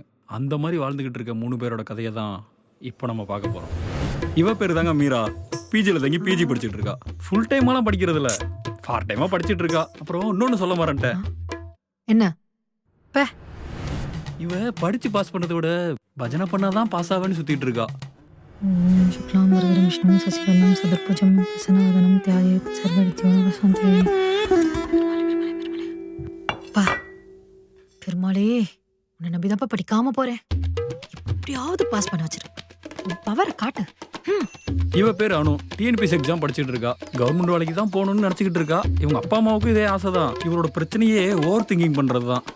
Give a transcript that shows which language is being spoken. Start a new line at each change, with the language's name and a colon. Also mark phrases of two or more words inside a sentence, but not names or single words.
Tamil: அந்த மாதிரி வாழ்ந்துக்கிட்டு இருக்க 3 பேரோட கதையை தான் இப்போ நம்ம பார்க்க போகிறோம். இவ பேர் தாங்க மீரா. பிஜியில் தங்கி பிஜி படிச்சுட்டு இருக்கா.
English: full timeலாம்
Tamil: படிக்கிறது இல்லை,
English: part timeஆக
Tamil: படிச்சுட்டு இருக்கா. அப்புறம் இன்னொன்று சொல்ல மாறேன்ட்டேன். என்ன இவ படித்து பாஸ் பண்ணதை விட பஜனை பண்ணாதான் பாஸ் ஆவேன்னு சுற்றிட்டு இருக்கா.
Sanskrit: शुक्लां वरदं विष्णुं शशिवर्णं सदर्भुजं प्रसन्नवदनं ध्यायेत् सर्वविद्योपशान्तये.
Tamil: பா பெருமாளே, உன்னை நம்பிதான்ப்பா படிக்காம போறேன். எப்படியாவது பாஸ் பண்ண வச்சிரு. பவரை காட்டு. இவ பேர் அனு. டிஎன்பிஎஸ் எக்ஸாம் படிச்சுட்டு இருக்கா. கவர்மெண்ட் வேலைக்கு தான் போகணும்னு நினச்சிக்கிட்டு இருக்கா. இவங்க அப்பா அம்மாவுக்கும் இதே ஆசை தான். இவரோட பிரச்சனையே
English: overthinking
Tamil: பண்ணுறது தான்.